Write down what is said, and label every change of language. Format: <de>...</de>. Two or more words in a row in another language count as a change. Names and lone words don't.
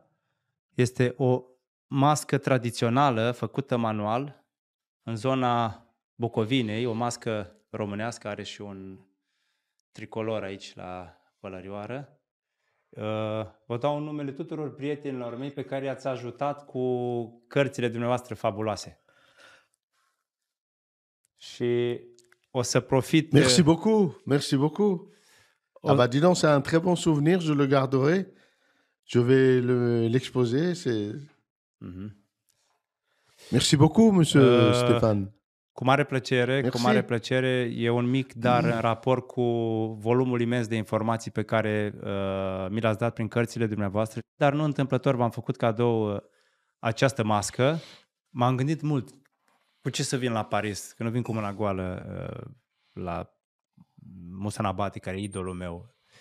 <ro>Este o mască tradițională făcută manual în zona Bucovinei, o mască românească, are și un tricolor aici la pălărioară. Vă dau numele tuturor prietenilor mei pe care i-ați ajutat cu cărțile dumneavoastră fabuloase. Și o să profit...</ro> <fr>Merci beaucoup, merci beaucoup. Ah bah dis donc, c'est un très bon souvenir, je le garderai. Je vais l'exposer. Merci beaucoup, monsieur Stéphane.</fr> <ro>Cu mare plăcere,</ro> <fr>Merci.</fr> <ro>cu mare plăcere. E un mic dar în raport cu volumul imens de informații pe care mi l-ați dat prin cărțile dumneavoastră. Dar nu întâmplător v-am făcut cadou această mască. M-am gândit mult cu ce să vin la Paris, că nu vin cu mâna goală la Musa Nabati, care e idolul meu.</ro>